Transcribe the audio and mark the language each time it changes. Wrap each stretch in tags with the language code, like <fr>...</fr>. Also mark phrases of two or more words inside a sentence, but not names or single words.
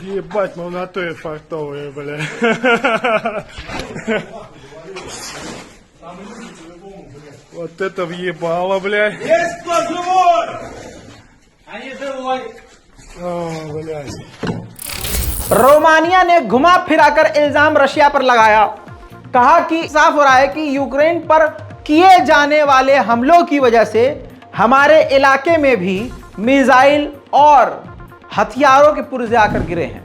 <ru>Ебать, ну в натуре фартовые, бля. Вот это въебало, блядь. Есть кто живой? А не живой. О, блядь.</ru> <hi>रोमानिया ने घुमा फिराकर इल्जाम रशिया पर लगाया। कहा कि साफ हो रहा है कि यूक्रेन पर किए जाने वाले हमलों की वजह से हमारे इलाके में भी मिसाइल और हथियारों के पुर्जे आकर गिरे हैं।</hi>